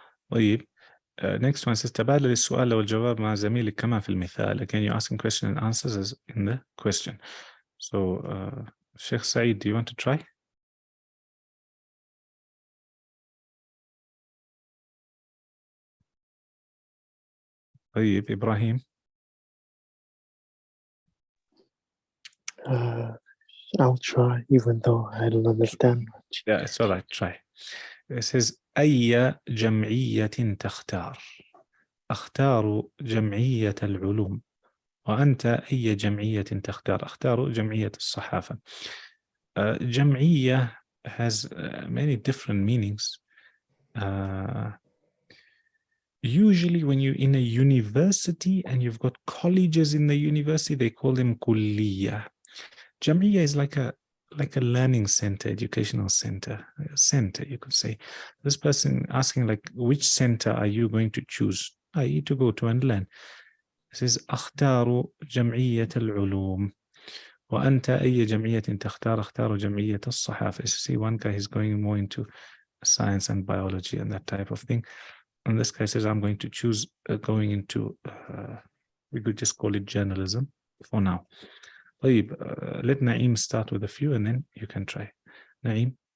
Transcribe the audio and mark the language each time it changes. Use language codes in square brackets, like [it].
[ar] طيب, [en] next one says [ar] تبادل السؤال والجواب مع زميلك كما في المثال. [en] Again, you're asking question and answers as in the question. So, Sheikh Saeed, do you want to try? [ar] طيب, Ibrahim. [en] I'll try, even though I don't understand much. Yeah, it's all right. Try. It says [ar] أي جمعية تختار؟ أختار جمعية العلوم. وأنت أي جمعية تختار؟ أختار جمعية الصحافة. [en] جمعية has many different meanings. Usually when you're in a university and you've got colleges in the university, they call them [ar] كلية. [en] Jamia is like a learning center, educational center, you could say. This person asking like, which center are you going to choose? I to go to and learn. This is [ar] أختار جمعية العلوم. وأنت أي جمعية تختار؟ أختار جمعية الصحافة. [en] See, one guy is going more into science and biology and that type of thing. And this guy says, I'm going to choose going into, we could just call it journalism for now. [ar] طيب, [en] let Naeem start with a few and then you can try. Naeem?